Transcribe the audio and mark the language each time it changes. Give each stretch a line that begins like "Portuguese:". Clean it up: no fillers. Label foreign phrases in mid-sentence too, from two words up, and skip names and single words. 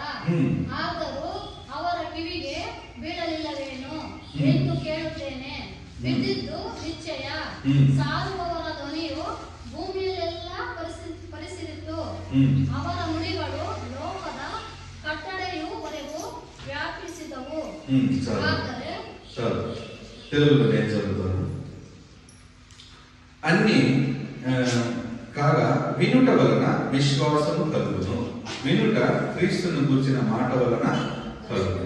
Kannada: ಆದರೂ ಅವರ ಕಿವಿಗೆ ಬೀಳಲಿಲ್ಲವೇನು ಎಂದು ಕೇಳುತ್ತೇನೆ. ಬಿದ್ದಿದ್ದು ನಿಶ್ಚಯ. ಸಾರುವವರ ಧ್ವನಿಯು ಭೂಮಿಯಲ್ಲೆಲ್ಲ ಪರಿಸಿದಿತ್ತು. ಅವರ ನುಡಿಗಳು ಲೋಕದ ಕಟ್ಟಡೆಯವರೆಗೂ వ్యాపిసిదవు.
Telugu: తెలుగులో నేను చదువుతాను. అన్ని కాగా వినుట వలన విశ్వాసము కలుగును, వినుట క్రీస్తును గూర్చిన మాట వలన కలుగును.